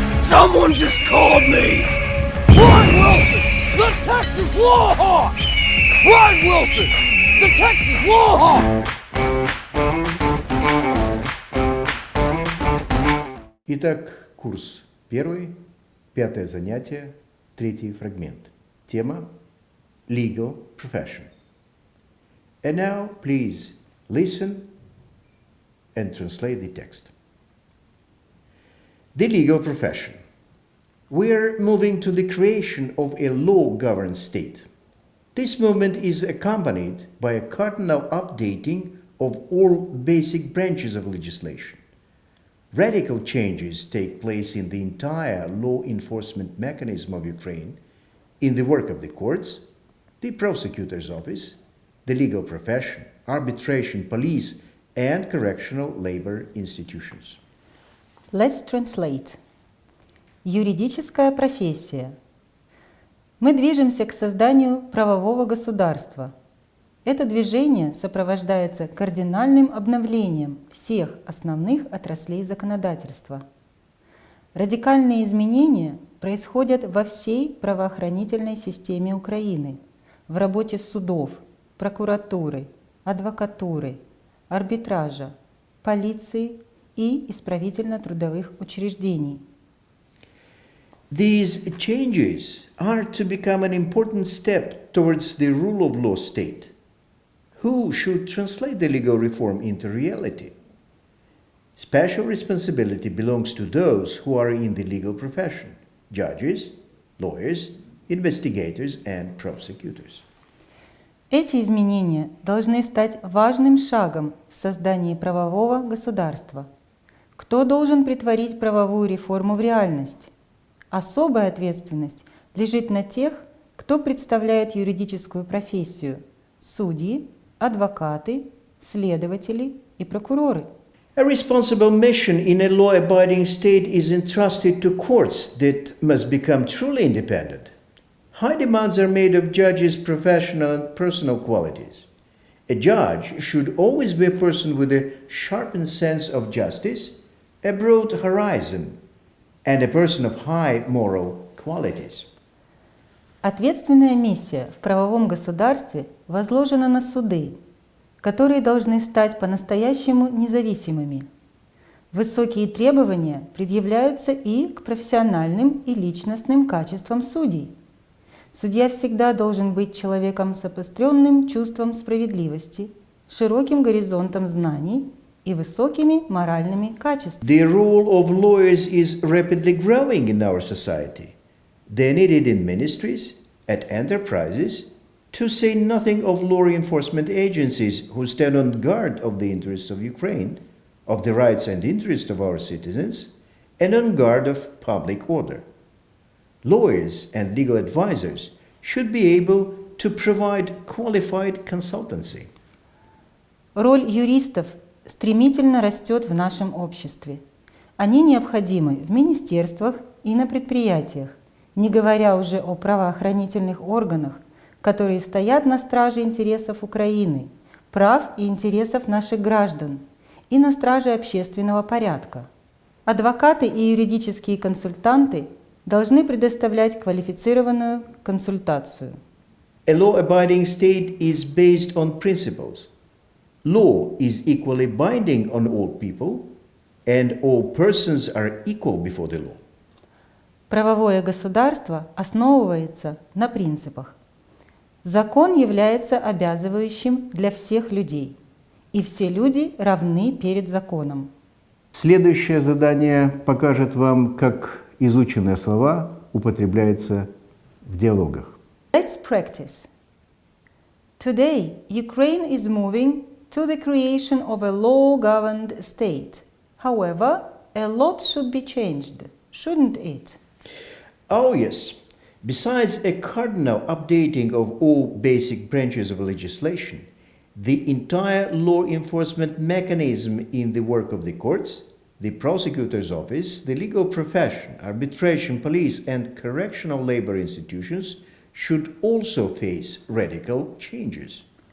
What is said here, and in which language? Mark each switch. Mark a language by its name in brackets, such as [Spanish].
[English] Someone just called me! Brian Wilson, the Texas Law Hawk! Brian Wilson, the Texas Law Hawk! [Russian] Итак, курс 1, 5 занятие, 3 фрагмент. [English] Тема Legal Profession. And now, please listen and translate the text. The legal profession. We are moving to the creation of a law-governed state. This movement is accompanied by a cardinal updating of all basic branches of legislation. Radical changes take place in the entire law enforcement mechanism of Ukraine, in the work of the courts, the prosecutor's office, the legal profession, arbitration, police, and correctional labor institutions. Let's translate. [Russian] Юридическая профессия. Мы движемся к созданию правового государства. Это движение сопровождается кардинальным обновлением всех основных отраслей законодательства. Радикальные изменения происходят во всей правоохранительной системе Украины, в работе судов, прокуратуры, адвокатуры, арбитража, полиции и исправительно-трудовых учреждений. [English] These changes are to become an important step towards the rule of law state. Who should translate the legal reform into reality? Special responsibility belongs to those who are in the legal profession: judges, lawyers, investigators, and prosecutors. [Russian] Эти изменения должны стать важным шагом в создании правового государства. Кто должен претворить правовую реформу в реальность? Особая ответственность лежит на тех, кто представляет юридическую профессию – судьи, адвокаты, следователи и прокуроры. [English] A responsible mission in a law-abiding state is entrusted to courts that must become truly independent. High demands are made of judges' professional and personal qualities. A judge should always be a person with a sharpened sense of justice, a broad horizon, and a person of high moral qualities. [Russian] Ответственная миссия в правовом государстве возложена на суды, которые должны стать по-настоящему независимыми. Высокие требования предъявляются и к профессиональным и личностным качествам судей. Судья всегда должен быть человеком с обостренным чувством справедливости, широким горизонтом знаний и высокими моральными качествами. [English] The role of lawyers is rapidly growing in our society. They are needed in ministries, at enterprises, to say nothing of law enforcement agencies who stand on guard of the interests of Ukraine, of the rights and interests of our citizens, and on guard of public order. Lawyers and legal advisors should be able to provide qualified consultancy. [Russian] Роль юристов стремительно растет в нашем обществе. Они необходимы в министерствах и на предприятиях, не говоря уже о правоохранительных органах, которые стоят на страже интересов Украины, прав и интересов наших граждан, и на страже общественного порядка. Адвокаты и юридические консультанты должны предоставлять квалифицированную консультацию. [English] A law-abiding state is based on principles. Law is equally binding on all people, and all persons are equal before the law. [Russian] Правовое государство основывается на принципах. Закон является обязывающим для всех людей, и все люди равны перед законом. Следующее задание покажет вам, как изученные слова употребляются в диалогах. [English] Let's practice. Today, Ukraine is moving to the creation of a law-governed state. However, a lot should be changed, shouldn't it? Oh yes. Besides a cardinal updating of all basic branches of legislation, the entire law enforcement mechanism in the work of the courts, the prosecutor's office, the legal profession, arbitration, police, and correctional labor institutions should also face radical changes.